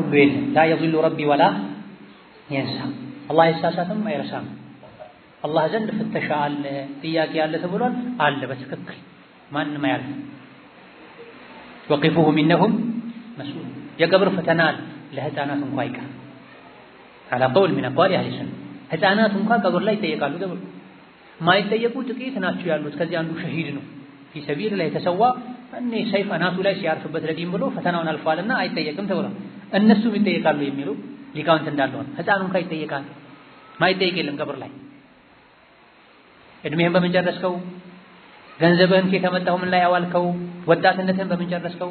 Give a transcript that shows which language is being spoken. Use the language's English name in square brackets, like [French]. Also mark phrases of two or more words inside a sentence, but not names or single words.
[Amharic] ሁሉ የለም። [Arabic] لا يضل ربي ولا ينسى። [Amharic] አላህ አይሳሳትም አይረሳም። አላህ ዘንድ ፍተሻ አለ፣ ጥያቄ አለ ተብሏል። አለ በትክክል ማንም አያልፍ። [Arabic] وقفوهم إنهم مسؤولون። [Amharic] የቀብር ፈተና ለህፃናት እንኳን አይቀር [Arabic] على قول من أقوال أهل السنة። [Amharic] ህፃናት እንኳን ቀብር ላይ ይጠየቃሉ ተብሎ ማይጠየቁ ጥቂት ናቸው ያሉት። ከዚህ አንዱ ሸሂድ ነው [Arabic] في سبيل الله [Amharic] የተሰዋ እኔ ሰይፍ አናቱ ላይ ሲያርፍበት ለዲን ብሎ ፈተናውን አልፏልና አይጠየቅም ተብሏል። እነሱም ይጠየቃሉ የሚሉ ሊቃውንት እንዳለው ህፃኑ እንኳን ይጠየቃል። ማይጠየቅ የለም ቀብር ላይ። እድሜህን በምን ጨረስከው? ገንዘብህን ከየት አመጣኸው? ምን ላይ አዋልከው? ወጣትነትህን በምን ጨረስከው?